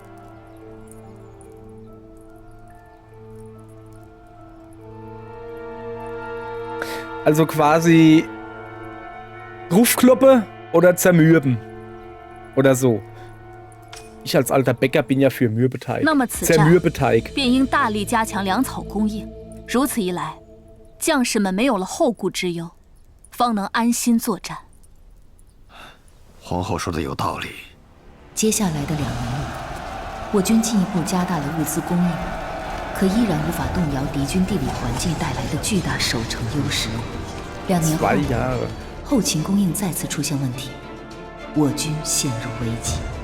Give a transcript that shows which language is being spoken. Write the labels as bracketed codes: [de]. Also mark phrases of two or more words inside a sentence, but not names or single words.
[de] Also quasi Rufkloppe oder zermürben. Oder so. Ich als alter Bäcker bin ja für Mürbeteig. Zermürbeteig. [zh] 便应大力加强粮草供应。如此一来，将士们没有了后顾之忧，方能安心作战。皇后说的有道理。接下来的2年里，我军进一步加大了物资供应，可依然无法动摇敌军地理环境带来的巨大守城优势。2年后，后勤供应再次出现问题，我军陷入危机。